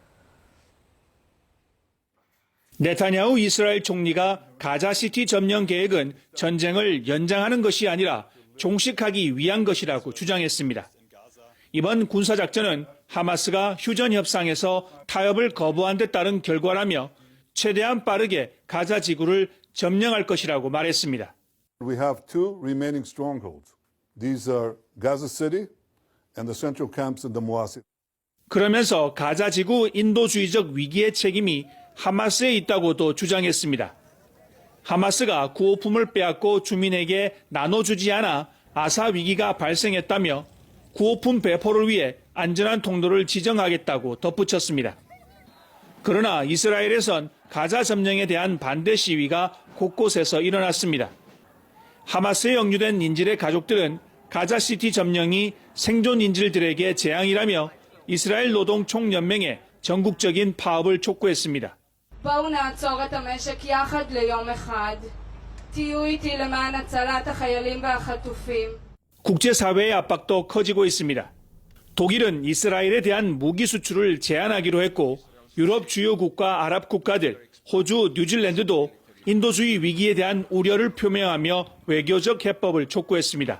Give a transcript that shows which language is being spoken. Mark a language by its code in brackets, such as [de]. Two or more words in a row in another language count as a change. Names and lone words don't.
[ko] 네타냐후 이스라엘 총리가 가자시티 점령 계획은 전쟁을 연장하는 것이 아니라 종식하기 위한 것이라고 주장했습니다. 이번 군사작전은 하마스가 휴전 협상에서 타협을 거부한 데 따른 결과라며 최대한 빠르게 가자 지구를 점령할 것이라고 말했습니다. [en] We have two remaining strongholds. These are Gaza City and the central camps in the Muwasi. [ko] 그러면서 가자 지구 인도주의적 위기의 책임이 하마스에 있다고도 주장했습니다. 하마스가 구호품을 빼앗고 주민에게 나눠주지 않아 아사 위기가 발생했다며 구호품 배포를 위해 안전한 통로를 지정하겠다고 덧붙였습니다. 그러나 이스라엘에선 가자 점령에 대한 반대 시위가 곳곳에서 일어났습니다. 하마스에 영유된 인질의 가족들은 가자시티 점령이 생존 인질들에게 재앙이라며 이스라엘 노동 총연맹에 전국적인 파업을 촉구했습니다. [he] בואו נעצור את המשק יחד ליום אחד. תהיו איתי למען הצלת החיילים והחטופים. [ko] 국제사회의 압박도 커지고 있습니다. 독일은 이스라엘에 대한 무기 수출을 제한하기로 했고 유럽 주요국과 아랍 국가들, 호주, 뉴질랜드도 인도주의 위기에 대한 우려를 표명하며 외교적 해법을 촉구했습니다.